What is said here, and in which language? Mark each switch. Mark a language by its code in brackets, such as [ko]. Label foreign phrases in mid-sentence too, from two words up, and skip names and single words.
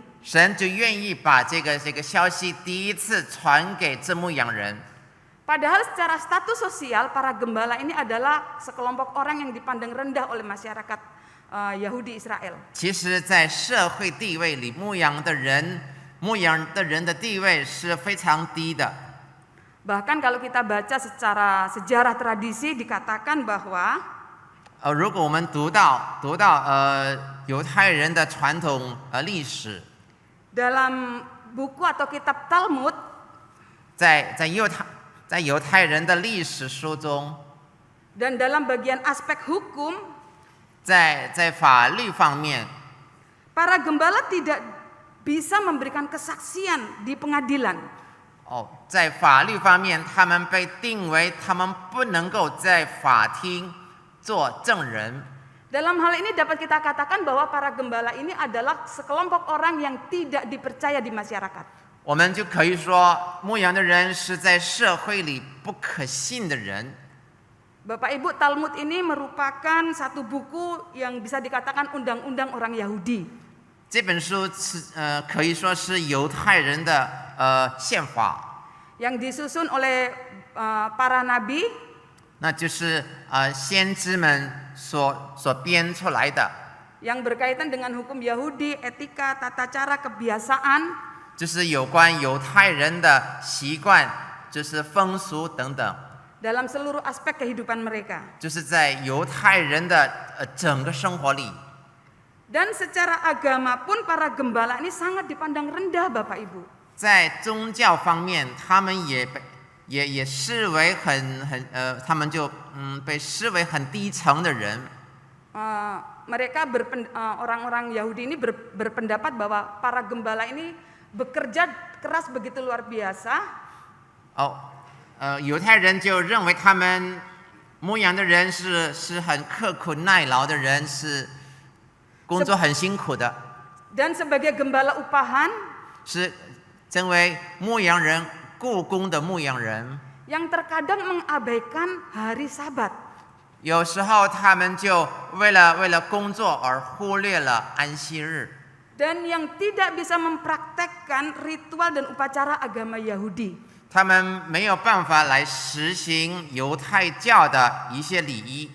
[zh] 神就愿意把这个消息第一次传给这牧羊人。 [id] Padahal secara status sosial para gembala ini adalah sekelompok orang yang dipandang rendah oleh masyarakat Yahudi Israel. [zh] 其实，在社会地位里，牧羊的人的地位是非常低的。 [id] Bahkan kalau kita baca secara sejarah tradisi dikatakan bahwa [zh] 如果我们读到犹太人的传统历史， [id] dalam buku atau kitab Talmud [zh] 在犹太人的历史书中， [id] dan dalam bagian aspek hukum [zh] 在法律方面， [id] para gembala tidak bisa memberikan kesaksian di pengadilan. [zh] 在法律方面，他们被定为他们不能够在法庭做证人。 [id] Dalam hal ini dapat kita katakan bahwa para gembala ini adalah sekelompok orang yang tidak dipercaya di masyarakat. [zh] 我们就可以说，牧羊的人是在社会里不可信的人。 [id] Bapak Ibu, Talmud ini merupakan satu buku yang bisa dikatakan undang-undang orang Yahudi. [zh] 这本书是可以说是犹太人的宪法， [id] yang disusun oleh para nabi, [zh] 那就是先知们所编出来的， [id] yang berkaitan dengan hukum Yahudi, etika, tata cara, kebiasaan, [zh] 就是有关犹太人的习惯，就是风俗等等， [id] dalam seluruh aspek kehidupan mereka. [zh] 就是在犹太人的整个生活里。 [id] Dan secara agama pun para gembala ini sangat dipandang rendah, Bapak Ibu. [zh] 在宗教方面，他们也视为他们就被视为很低层的人。 [id] Mereka orang-orang Yahudi ini berpendapat bahwa para gembala ini bekerja keras begitu luar biasa. [zh] 犹太人就认为他们牧羊的人是很刻苦耐劳的人，是工作很辛苦的。 [id] Dan sebagai gembala upahan, [zh] 是成为牧羊人雇工的牧羊人， [id] yang terkadang mengabaikan hari Sabat. [zh] 有时候他们就为了工作而忽略了安息日， [id] Dan yang tidak bisa mempraktekkan ritual dan upacara agama Yahudi. [zh] 他们没有办法来实行犹太教的一些礼仪。